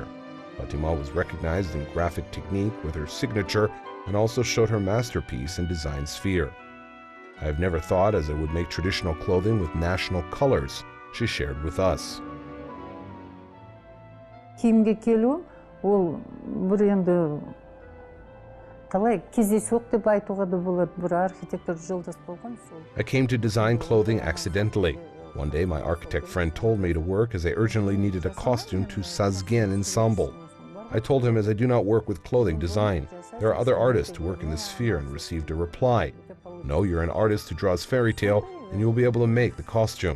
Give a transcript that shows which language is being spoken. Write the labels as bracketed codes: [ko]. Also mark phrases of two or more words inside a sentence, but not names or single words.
[en] Fatima was recognized in graphic technique with her signature and also showed her masterpiece in design sphere. I have never thought as I would make traditional clothing with national colors, she shared with us. [kk] Киімге келу, ол бір енді қалай кездейсоқ деп айтуға да болады, бір архитектор жолдас болған сол. [en] I came to design clothing accidentally. One day, my architect friend told me to work as I urgently needed a costume to Sazgen ensemble. I told him as I do not work with clothing design. There are other artists who work in this sphere and received a reply. No, you're an artist who draws fairy tale and you'll be able to make the costume.